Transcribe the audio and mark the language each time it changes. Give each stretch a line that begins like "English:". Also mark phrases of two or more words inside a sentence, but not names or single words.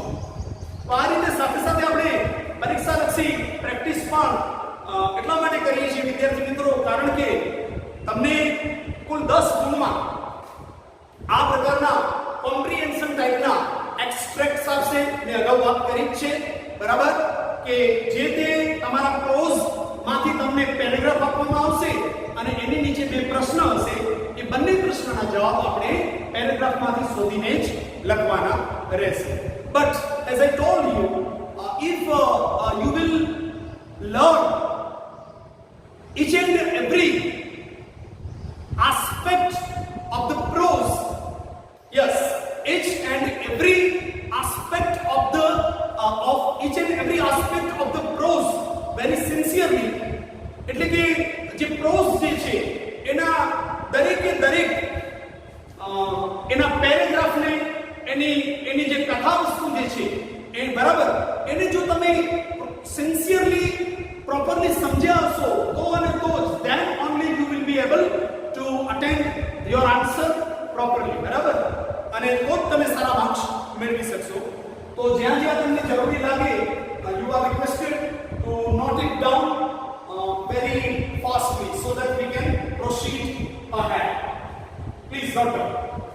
Gujarati: તો આ રીતે સાથે સાથે આપણે પરીક્ષાલક્ષી પ્રેક્ટિસ પણ એટલા માટે કરીએ છીએ વિદ્યાર્થી મિત્રો, કારણ કે તમને કુલ 10 ગુણમાં આ પ્રકારના કોમ્પ્રિહેન્શન ટાઈપના એક્સટ્રેક્ટ્સ આપશે. મેં અગાઉ વાત કરી જ છે. બરાબર? કે જે તે તમારા પ્રોઝ માંથી તમને પેરેગ્રાફ આપવામાં આવશે અને એની નીચે બે પ્રશ્ન હશે. એ બંને પ્રશ્નના જવાબ આપણે પેરેગ્રાફમાંથી શોધીને જ લખવાના રહેશે.
English: But as I told you, if you will learn each and every aspect of the prose, yes, each and every aspect of the of each and every aspect of the prose very sincerely,
Gujarati: એટલે કે જે પ્રોઝ જે છે એના દરેકે દરેક એના પેરેગ્રાફને એની જે કથા વસ્તુ જે છે એ બરાબર એને જો તમે
English: sincerely properly
Gujarati: સમજ્યા હશો તો અને તો જ
English: then only you will be able to attend your answer properly.
Gujarati: બરાબર? અને તો જ તમે સારા માર્ક્સ મેળવી શકશો. તો જ્યાં જ્યાં તમને જરૂરી લાગે
English: you are requested to note it down very fastly so that we can proceed ahead. Please note down.